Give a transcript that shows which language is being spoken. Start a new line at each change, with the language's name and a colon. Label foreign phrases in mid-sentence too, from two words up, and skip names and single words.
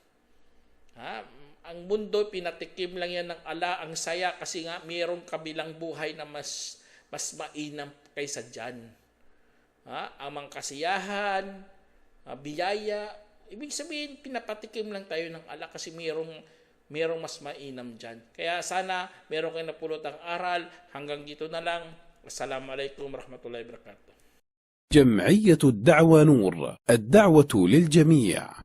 Filipino: Ang mundo, pinatikim lang yan ng Allah, ang saya kasi nga mayroong kabilang buhay na mas mainam kaysa dyan. Ang mga kasiyahan, biyaya, ibig sabihin pinapatikim lang tayo ng Allah kasi mayroong merong mas mainam dyan. Kaya sana meron kayo napulot ang aral. Hanggang dito na lang.
Arabic: السلام عليكم ورحمة الله وبركاته. جمعية الدعوة نور، الدعوة للجميع.